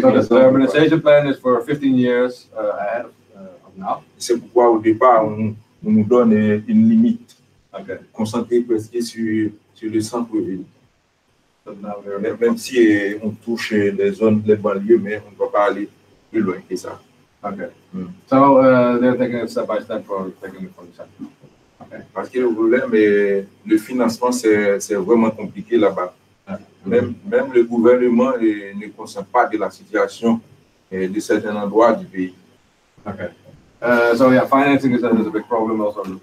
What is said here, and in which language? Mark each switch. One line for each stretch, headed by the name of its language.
English: so the urbanization plan is for 15 years ahead of now.
French: C'est pourquoi, au départ, on nous donne une limite,
English: okay.
French: Concentrée presque sur le centre-ville. Même si on touche les zones, les banlieues, mais on ne va pas aller plus loin que ça.
English: Okay. So they're taking it step by step for taking it from the center. Okay.
French: Parce que le problème, le financement, c'est vraiment compliqué là-bas. Même le gouvernement ne conscient pas de la situation de certains endroits du pays.
English: Okay. So yeah, financing is a big problem also.